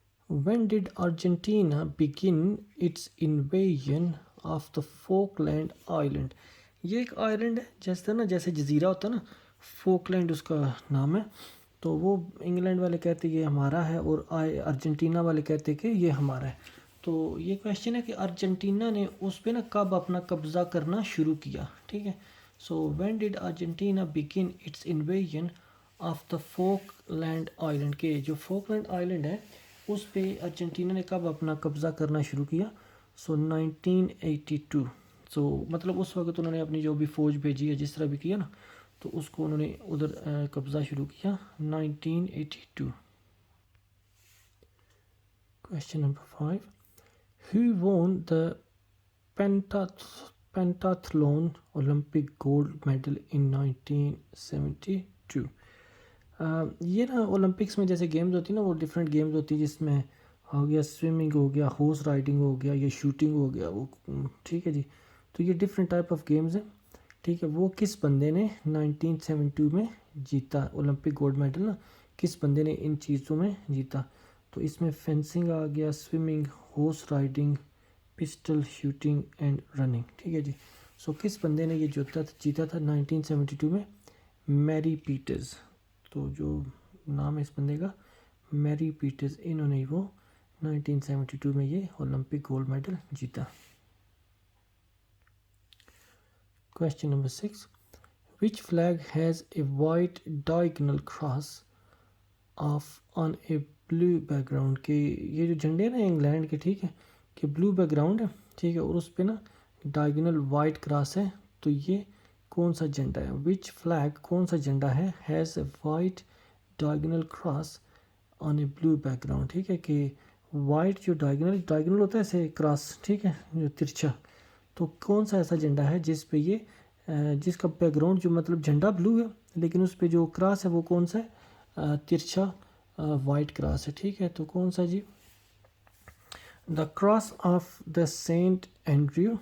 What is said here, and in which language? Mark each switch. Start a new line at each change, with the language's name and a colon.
English: When did Argentina begin its invasion of the Falkland Island.
Urdu: یہ ایک island ہے, جیسے جزیرہ ہوتا ہے نا, فوکلینڈ اس کا نام ہے. تو وہ انگلینڈ والے کہتے یہ ہمارا ہے, اور ارجنٹینا والے کہتے کہ یہ ہمارا ہے. تو یہ کویشچن ہے کہ ارجنٹینا نے اس پہ نا کب اپنا قبضہ کرنا شروع کیا, ٹھیک ہے.
English: So when did Argentina begin its invasion of the Falkland Island.
Urdu: کے جو فوکلینڈ آئلینڈ ہے اس پہ ارجنٹینا نے کب اپنا قبضہ کرنا شروع کیا؟ سو 1982. سو مطلب اس وقت انہوں نے اپنی جو بھی فوج بھیجی ہے, جس طرح بھی کیا نا, تو اس کو انہوں نے ادھر قبضہ شروع کیا 1982. Question number 5.
English: Who won the pentathlon Olympic gold medal in 1972.
Urdu: یہ نا اولمپکس میں جیسے گیمز ہوتی ہیں نا, وہ ڈفرینٹ گیمز ہوتی ہیں, جس میں ہو گیا سوئمنگ, ہو گیا ہارس رائڈنگ, ہو گیا یہ شوٹنگ, ہو گیا وہ, ٹھیک ہے جی. تو یہ ڈفرینٹ ٹائپ آف گیمز ہیں, ٹھیک ہے. وہ کس بندے نے 1972 میں جیتا اولمپک گولڈ میڈل نا, کس بندے نے ان چیزوں میں جیتا؟ تو اس میں فینسنگ آ گیا, swimming, horse riding, pistol shooting and running, ٹھیک ہے جی. سو کس بندے نے یہ جیتا تھا 1972 میں؟ میری پیٹرز. تو جو نام ہے اس بندے کا میری پیٹرز, انہوں نے وہ 1972 میں یہ اولمپک گولڈ میڈل جیتا. Question number 6.
English: Which flag has a white diagonal cross of on a blue background.
Urdu: کہ یہ جو جھنڈے نا انگلینڈ کے, ٹھیک ہے, کہ بلو بیک گراؤنڈ ہے, ٹھیک ہے, اور اس پہ نا ڈائگنل وائٹ کراس ہے. تو یہ کون سا جھنڈا ہے؟
English: which flag,
Urdu: کون سا جھنڈا ہے,
English: has a white diagonal cross on a blue background,
Urdu: ٹھیک ہے. کہ وائٹ جو ڈائگنل ہوتا ہے ایسے کراس, ٹھیک ہے, جو ترچھا. تو کون سا ایسا جھنڈا ہے جس پہ یہ جس کا بیک گراؤنڈ جو مطلب جھنڈا بلو ہے, لیکن اس پہ جو کراس ہے وہ کون سا ہے؟ ترچھا وائٹ کراس ہے. ٹھیک ہے, تو کون سا جی؟
English: The cross of the Saint Andrew.